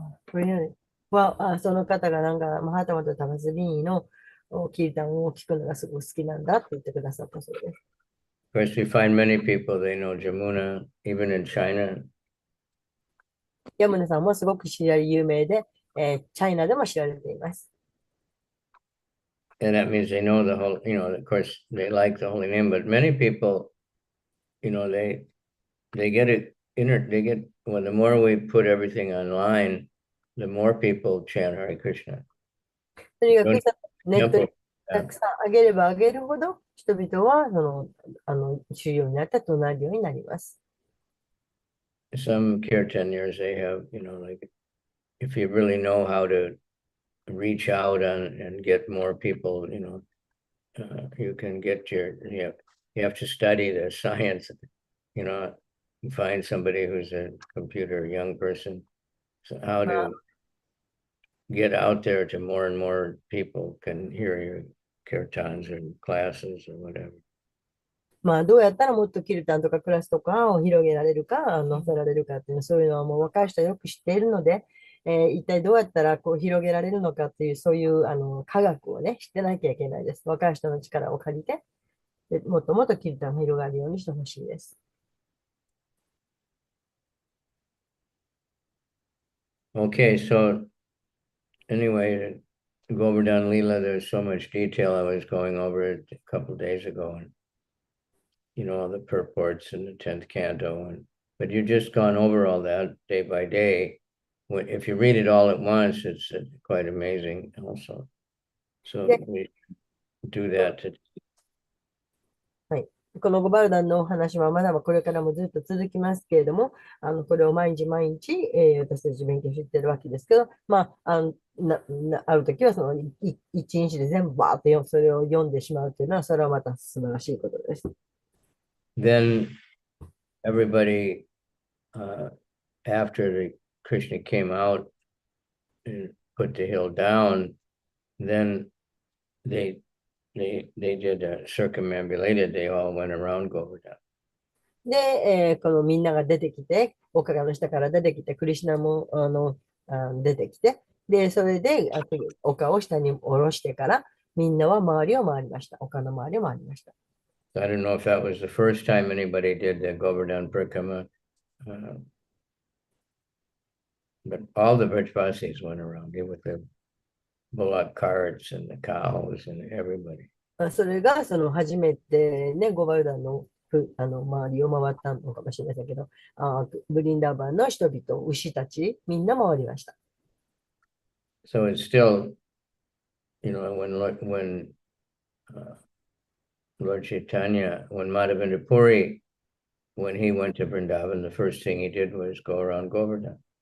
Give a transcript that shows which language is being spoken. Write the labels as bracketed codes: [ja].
[ja] これは、その方がなんか、マハタマとタマスビーニのキータンを聞くのがすごく好きなんだって言ってくださったそうです。 [en] Of course, we find many people, they know Jamuna, even in China. [ja] ヤムナさんもすごく有名で、チャイナでも知られています。 [en] And that means they know the whole, of course, they like the holy name, but many people, they get it, well, the more we put everything online, the more people chant Hare Krishna. [ja] とにかくネットにたくさん上げれば上げるほど、人々は主要になって唱えるようになります。 [en] Some kirtaners, they have, like, if you really know how to reach out and get more people, you can get you have to study the science, find somebody who's a computer young person, so how to get out there to more and more people can hear your kirtans or classes or whatever. [ja] どうやったらもっとキルタンとかクラスとかを広げられるか、載せられるかっていうの、そういうのはもう若い人はよく知っているので、一体どうやったらこう広げられるのかっていう、そういう科学をね、知ってなきゃいけないです。若い人の力を借りて、もっともっとキルタンが広がるようにしてほしいです。 [en] Okay, so anyway, Govardhan Leela, there's so much detail. I was going over it a couple of days ago, and all the purports in the 10th canto, and but you've just gone over all that day by day. If you read it all at once, it's quite amazing also. So Yeah. we do that to [ja] はい。このゴバルダンのお話はまだこれからもずっと続きますけれども、これを毎日毎日、私たち勉強していってるわけですけど、まあ、ある時はその一日で全部バーってそれを読んでしまうというのは、それはまた素晴らしいことです。 [en] then everybody after the Krishna came out and put the hill down, then they did circumambulated. They all went around Govardhan. [ja] で、このみんなが出てきて、丘の下から出てきて、クリシュナも出てきて、で、それで丘を下に下ろしてから、みんなは周りを回りました。丘の周りを回りました。 [en] I don't know if that was the first time anybody did the Govardhan Parikama, but all the Vrajvasis went around it with the bullock carts and the cows and everybody. [ja] それが、その初めてね、ゴバルダンの周りを回ったのかもしれませんけど、ブリンダーバンの人々、牛たち、みんな回りました。 [en] So it's still, when Lord Chaitanya, when Madhavendra Puri, when he went to Vrindavan, the first thing he did was go around Govardhan.